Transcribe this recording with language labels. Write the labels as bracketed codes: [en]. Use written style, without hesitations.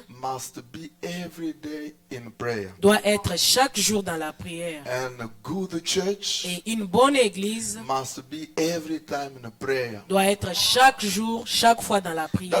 [en] must be every day in prayer. [fr] doit être chaque jour dans la prière. [en] And a good church [fr] Et une bonne église [en] must be every time in prayer. [fr] doit être chaque jour, chaque fois dans la prière.